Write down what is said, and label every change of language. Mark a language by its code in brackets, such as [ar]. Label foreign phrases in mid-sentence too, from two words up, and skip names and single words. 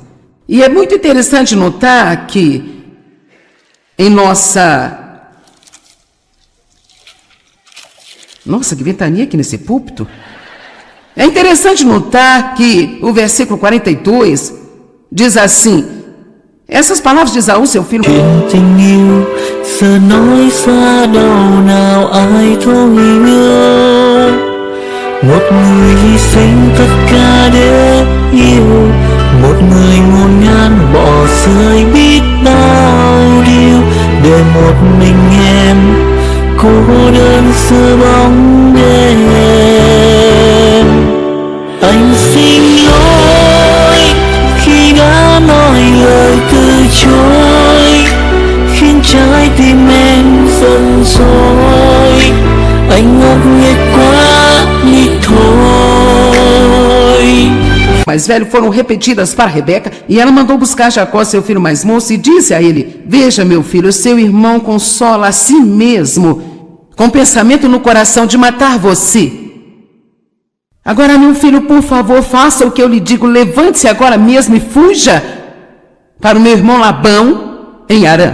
[pt] E é muito interessante notar que em nossa, que ventania aqui nesse púlpito. É interessante notar que o versículo 42 diz assim: essas palavras de Esaú, seu filho. [vi] Một người hy sinh tất cả để yêu, một người ngổn ngang bỏ rơi biết bao điều, để một mình em cô đơn giữa bóng đêm. Anh xin lỗi khi đã nói lời từ chối, khiến trái tim em giận dỗi. Anh ngốc nghếch quá. [pt] Mais velho foram repetidas para Rebeca, e ela mandou buscar Jacó, seu filho mais moço, e disse a ele: veja, meu filho, seu irmão consola a si mesmo, com pensamento no coração de matar você. Agora, meu filho, por favor, faça o que eu lhe digo, levante-se agora mesmo e fuja para o meu irmão Labão em Harã.